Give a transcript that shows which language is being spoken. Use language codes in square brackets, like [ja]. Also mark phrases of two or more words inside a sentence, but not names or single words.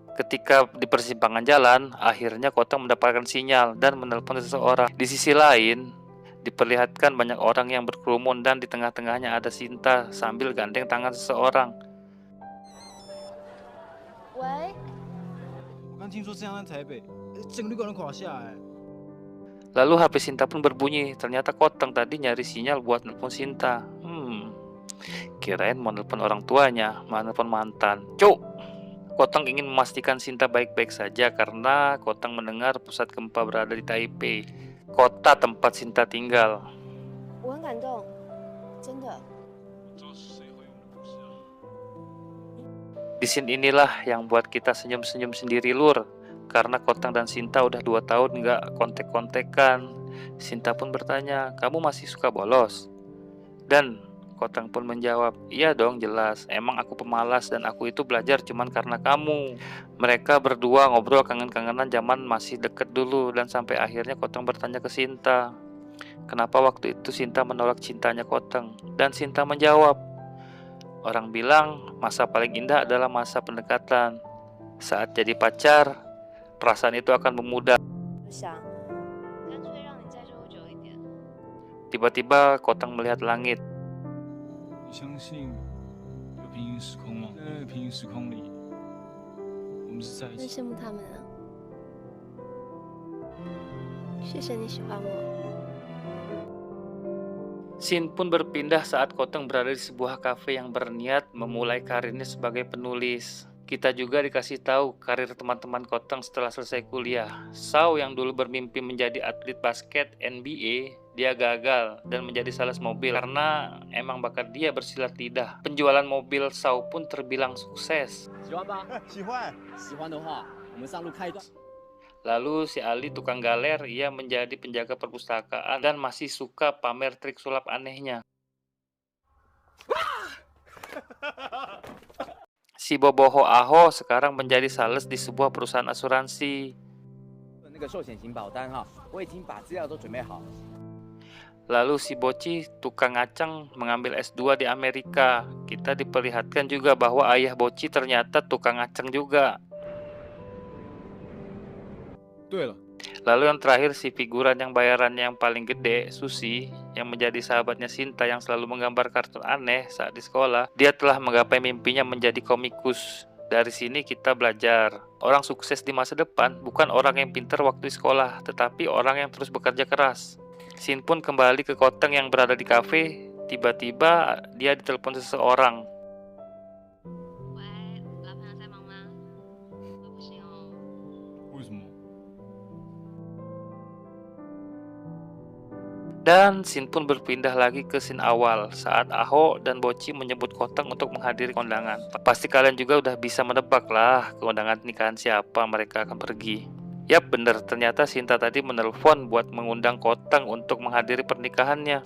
[id] Ketika di persimpangan jalan, akhirnya Kotang mendapatkan sinyal dan menelpon seseorang. Di sisi lain, diperlihatkan banyak orang yang berkerumun dan di tengah-tengahnya ada Sinta sambil gandeng tangan seseorang. [zh] 喂，我刚听说这样在台北，整个旅馆都垮下来。 [id] Lalu HP Sinta pun berbunyi. Ternyata Kotang tadi nyari sinyal buat nelpon Sinta. Kirain mau nelpon orang tuanya, mau nelpon mantan. Cuk! Kotang ingin memastikan Sinta baik-baik saja karena Kotang mendengar pusat gempa berada di Taipei, kota tempat Sinta tinggal. [zh] 我很感动，真的。 [id] Di scene inilah yang buat kita senyum-senyum sendiri lur. Karena Kotang dan Sinta udah 2 tahun nggak kontek-kontekan. Sinta pun bertanya, kamu masih suka bolos? Dan Kotang pun menjawab, iya dong jelas, emang aku pemalas dan aku itu belajar cuman karena kamu. Mereka berdua ngobrol kangen-kangenan zaman masih deket dulu. Dan sampai akhirnya Kotang bertanya ke Sinta, kenapa waktu itu Sinta menolak cintanya Kotang? Dan Sinta menjawab, orang bilang masa paling indah adalah masa pendekatan. Saat jadi pacar, perasaan itu akan memudar. [zh] 我想，干脆让你在这久一点。 [id] Tiba-tiba Kotang melihat langit. [zh] 你相信有平行时空吗？在那个平行时空里，我们是在一真起。羡慕他们啊！谢谢你喜欢我。 [id] Scene pun berpindah saat Kotang berada di sebuah kafe yang berniat memulai karirnya sebagai penulis. Kita juga dikasih tahu karir teman-teman Kotang setelah selesai kuliah. Sao yang dulu bermimpi menjadi atlet basket NBA, dia gagal dan menjadi sales mobil karena emang bakat dia bersilat lidah. Penjualan mobil Sao pun terbilang sukses. [zh] 喜欢吧？喜欢。喜欢的话，我们上路开段。 [id] Lalu si Ali tukang galer, ia menjadi penjaga perpustakaan dan masih suka pamer trik sulap anehnya. Si Boboho Aho sekarang menjadi sales di sebuah perusahaan asuransi. [zh] 那个寿险型保单哈，我已经把资料都准备好。 [id] Lalu si Boci tukang ngacang mengambil S2 di Amerika. Kita diperlihatkan juga bahwa ayah Boci ternyata tukang ngacang juga. [zh] 对了， [id] Lalu yang terakhir si figuran yang bayarannya yang paling gede, Susi, yang menjadi sahabatnya Sinta yang selalu menggambar kartun aneh saat di sekolah. Dia telah menggapai mimpinya menjadi komikus. Dari sini kita belajar, orang sukses di masa depan bukan orang yang pintar waktu di sekolah, tetapi orang yang terus bekerja keras. Sin pun kembali ke Kotang yang berada di kafe. Tiba-tiba dia ditelepon seseorang. [zh] 喂，老朋友在忙吗？我不行哦。为什么？ [id] Dan Sin pun berpindah lagi ke scene awal saat Aho dan Boci menyebut Kotang untuk menghadiri kondangan. Pasti kalian juga udah bisa menebak lah keundangan nikahan siapa mereka akan pergi. Yap bener, ternyata Sinta tadi menelpon buat mengundang Kotang untuk menghadiri pernikahannya.